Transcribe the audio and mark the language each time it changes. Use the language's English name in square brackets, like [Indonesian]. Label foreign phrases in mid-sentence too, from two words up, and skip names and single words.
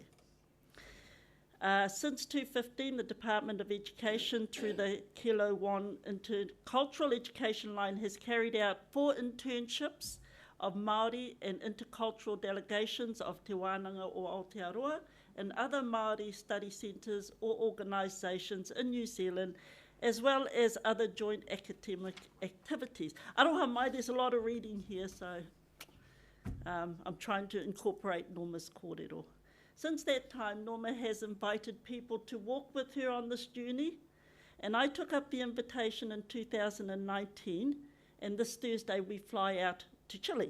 [English] Since 2015, the Department of Education, through the Kilo One Intercultural Education Line, has carried out 4 internships of Māori and intercultural delegations of Te Wānanga o Aotearoa and other Māori study centres or organisations in New Zealand, as well as other joint academic activities. [Māori] Aroha mai, [English] there's a lot of reading here, so I'm trying to incorporate Norma's kōrero. Since that time, Norma has invited people to walk with her on this journey, and I took up the invitation in 2019, and this Thursday we fly out to Chile.